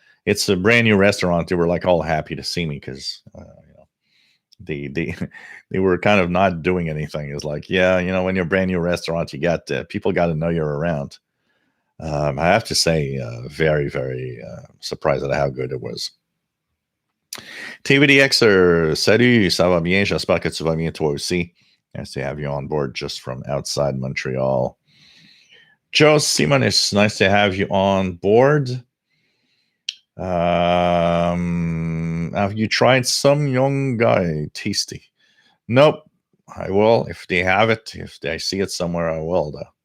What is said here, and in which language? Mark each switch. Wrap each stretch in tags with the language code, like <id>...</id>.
<en>It's a brand new restaurant. They were like all happy to see me because they were kind of not doing anything. It's like, when you're a brand new restaurant, you got people got to know you're around. I have to say, very, very surprised at how good it was.</en> <fr>TVDXer, salut, ça va bien, j'espère que tu vas bien toi aussi.</fr> <en>Nice to have you on board just from outside Montreal. Joe Simonis, nice to have you on board. Have you tried Some Young Guy Tasty? Nope. I will if they have it. If I see it somewhere, I will, though.</en>